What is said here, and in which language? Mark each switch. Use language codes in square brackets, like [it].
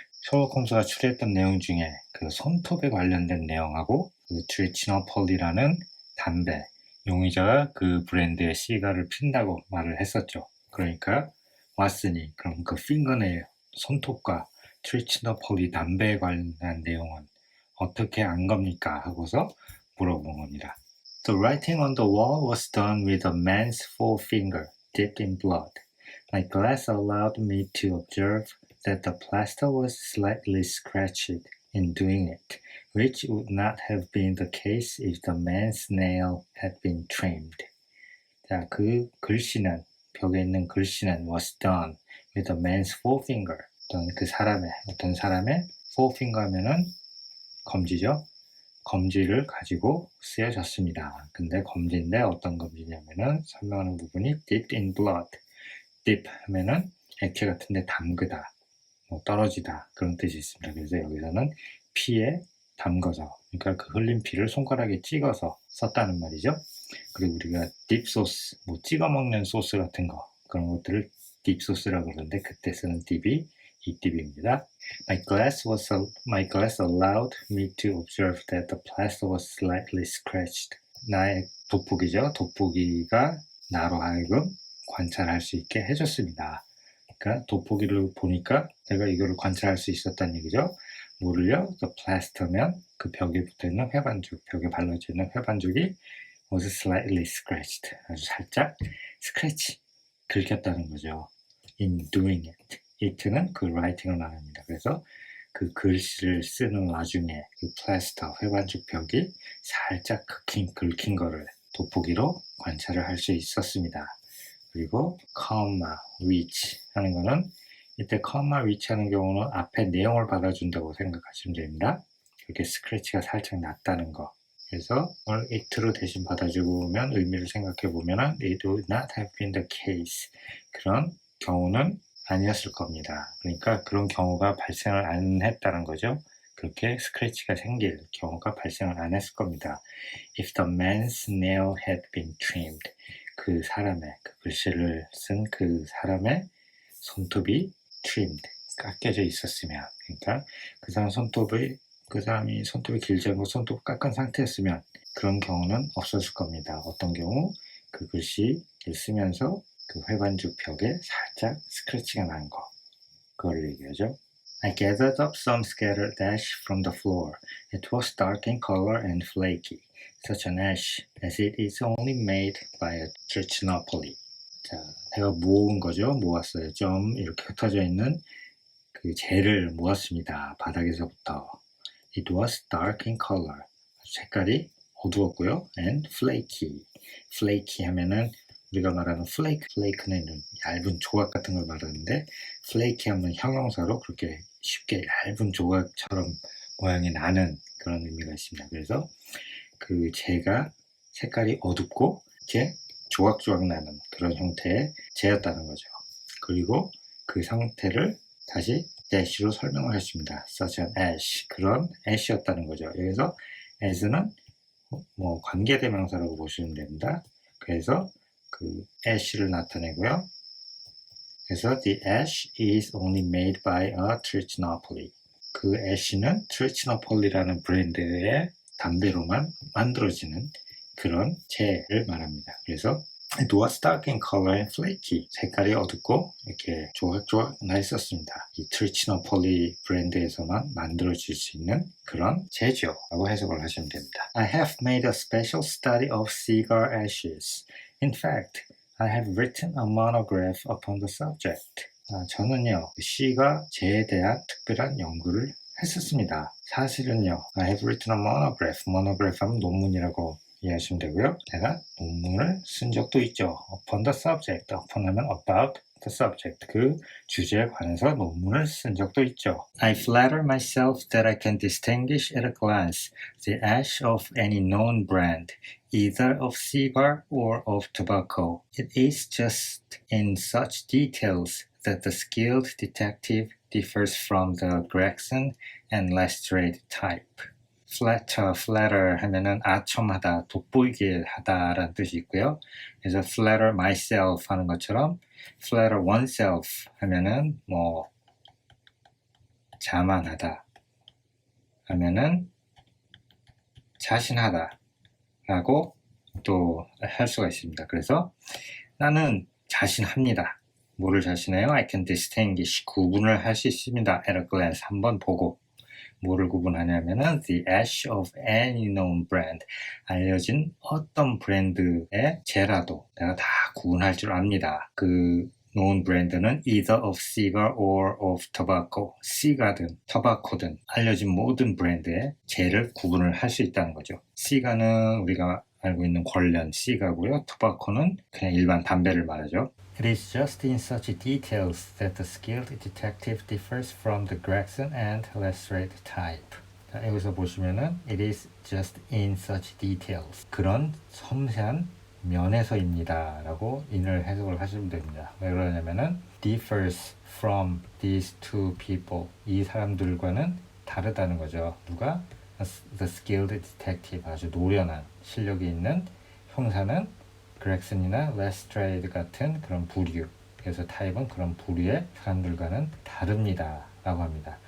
[ko] 셜록 홈즈가 추리했던 내용 중에 그 손톱에 관련된 내용하고 그 트리치노폴리라는 담배, 용의자가 그 브랜드의 시가를 핀다고 말을 했었죠. 그러니까 왓슨이 그럼 그 핑거네일, 손톱과 트리치노폴리 담배에 관련한 내용은 어떻게 안 겁니까? 하고서 물어본 겁니다. [en] The writing on the wall was done with a man's forefinger dipped in blood. My glass allowed me to observe that the plaster was slightly scratched in doing it, which would not have been the case if the man's nail had been trimmed. [ko] 자, 그 글씨는 벽에 있는 글씨는 [en] was done with a man's forefinger. [ko] 어떤 사람의 forefinger 하면은 검지죠. 검지를 가지고 쓰여졌습니다. 근데 검지인데 어떤 검지냐면은 설명하는 부분이 [en] dipped in blood. [ko] dip 하면은 액체 같은데 담그다, 뭐 떨어지다 그런 뜻이 있습니다. 그래서 여기서는 피에 담궈서, 그러니까 그 흘린 피를 손가락에 찍어서 썼다는 말이죠. 그리고 우리가 딥소스, 뭐 찍어 먹는 소스 같은 거, 그런 것들을 딥소스라고 그러는데 그때 쓰는 딥이 이 딥입니다. [en] My glass allowed me to observe that the plaster was slightly scratched. [ko] 나의 돋보기죠. 돋보기가 나로 하여금 관찰할 수 있게 해줬습니다. 그러니까 돋보기를 보니까 내가 이거를 관찰할 수 있었다는 얘기죠. 뭐를요? [en] The plaster [ko] 면 그 벽에 붙어있는 회반죽, 벽에 발라져 있는 회반죽이 [en] was slightly scratched. [ko] 아주 살짝 스크래치, 긁혔다는 거죠. [en] In doing it. [ko] it는 그 writing을 말합니다. 그래서 그 글씨를 쓰는 와중에 그 플라스터, 회반죽 벽이 살짝 긁힌 거를 돋보기로 관찰을 할 수 있었습니다. 그리고 comma, which 하는 거는 이때 comma, which 하는 경우는 앞에 내용을 받아준다고 생각하시면 됩니다. 이렇게 스크래치가 살짝 났다는 거. 그래서 오늘 it로 대신 받아주면 의미를 생각해 보면 [en] it would not have been the case. [ko] 그런 경우는 아니었을 겁니다. 그러니까 그런 경우가 발생을 안 했다는 거죠. 그렇게 스크래치가 생길 경우가 발생을 안 했을 겁니다. [en] If the man's nail had been trimmed. [ko] 그 사람의, 그 글씨를 쓴 그 사람의 손톱이 trimmed, 깎여져 있었으면, 그러니까 그 사람이 손톱이 길지 않고 손톱 깎은 상태였으면 그런 경우는 없었을 겁니다. 어떤 경우? 그 글씨를 쓰면서 그 회반죽 벽에 살짝 스크래치가 난 거, 그걸 얘기하죠. [en] I gathered up some scattered ash from the floor. It was dark in color and flaky, such an ash as it is only made by a trichinopoly. [ko] 자, 내가 모은 거죠. 모았어요. 좀 이렇게 흩어져 있는 그 재를 모았습니다. 바닥에서부터. [en] It was dark in color. [ko] 색깔이 어두웠고요. [en] And flaky. [ko] flaky 하면은 우리가 말하는 flake는 얇은 조각 같은 걸 말하는데 flaky 하면 형용사로 그렇게 쉽게 얇은 조각처럼 모양이 나는 그런 의미가 있습니다. 그래서 그 재가 색깔이 어둡고 이렇게 조각조각 나는 그런 형태의 재였다는 거죠. 그리고 그 상태를 다시 dash로 설명을 했습니다. [en] such an ash, [ko] 그런 ash였다는 거죠. 여기서 as는 뭐 관계대명사라고 보시면 됩니다. 그래서 그 ash를 나타내고요. 그래서 [en] the ash is only made by a trichinopoly. [ko] 그 ash는 trichinopoly라는 브랜드의 담배로만 만들어지는 그런 재를 말합니다. 그래서 [en] it was dark in color and flaky. [ko] 색깔이 어둡고 이렇게 조각조각 나 있었습니다. 이 트리치노폴리 브랜드에서만 만들어질 수 있는 그런 재죠 라고 해석을 하시면 됩니다. [en] I have made a special study of cigar ashes. In fact, I have written a monograph upon the subject. [ko] 저는요, 시가 재에 대한 특별한 연구를 했었습니다. 사실은요, [en] I have written a monograph. [ko] monograph 하면 논문이라고 이해하시면 되고요. 제가 논문을 쓴 적도 있죠. [en] upon the subject. upon [ko] 하면 [en] about the subject. [ko] 그 주제에 관해서 논문을 쓴 적도 있죠. [en] I flatter myself that I can distinguish at a glance the ash of any known brand, either of cigar or of tobacco. It is just in such details that the skilled detective differs from the Gregson and Lestrade type. [ko] flatter 하면은 아첨하다, 돋보이게 하다라는 뜻이 있고요. 그래서 flatter myself 하는 것처럼 flatter oneself 하면은 뭐 자만하다 하면은 자신하다 라고 또 할 수가 있습니다. 그래서 나는 자신합니다. 뭐를 자신해요? [en] I can distinguish, [ko] 구분을 할 수 있습니다. [en] at a glance, [ko] 한번 보고. 뭐를 구분하냐면은 [en] the ash of any known brand, [ko] 알려진 어떤 브랜드의 재라도 내가 다 구분할 줄 압니다. 그 known brand는 [en] either of cigar or of tobacco, [ko] cigar든 tobacco든 알려진 모든 브랜드의 재를 구분을 할 수 있다는 거죠. cigar는 우리가 알고 있는 관련 cigar고요. tobacco는 그냥 일반 담배를 말하죠. [en] It is just in such details that the skilled detective differs from the Gregson and Lestrade type. [ko] 자, 여기서 보시면은 [en] it is just in such details. [ko] 그런 섬세한 면에서입니다. 라고 인을 해석을 하시면 됩니다. 왜 그러냐면은 [en] differs from these two people. [ko] 이 사람들과는 다르다는 거죠. 누가? [en] The skilled detective. [ko] 아주 노련한 실력이 있는 형사는 그렉슨이나 레스트레이드 같은 그런 부류, 그래서 타입은 그런 부류의 사람들과는 다릅니다 라고 합니다.